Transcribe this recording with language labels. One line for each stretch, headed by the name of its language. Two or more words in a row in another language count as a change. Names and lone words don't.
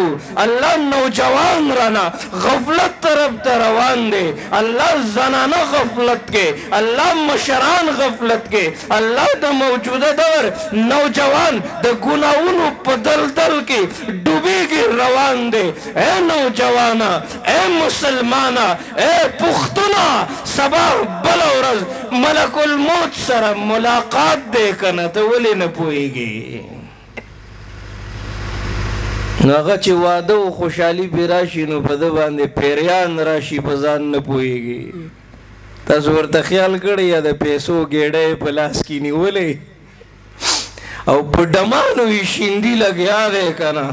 Pashto: الله نوجوان رانا غفلت طرف ته روان دی، الله زنانه غفلت کې، الله مشران غفلت کې، الله د موجوده دور نوجوان د ګناهونو په دلدل کې ډوبېږي روان دی. اے نوجوانا، اے مسلمانا، اے پختونا، سبا بل ورځ ملک الموت سره ملاقات دی که نه، ته ولې نه پوهېږي؟ نو هغه چې واده و خوشحالي پرې راشي نو په ده باندې پیریان راشي، په ځان نه پوهېږي. تاسو ورته خیال کړی یا د پیسو ګېډۍ په لاس کې نیولی او په ډمانو یې شیندي لګیا دی که نه؟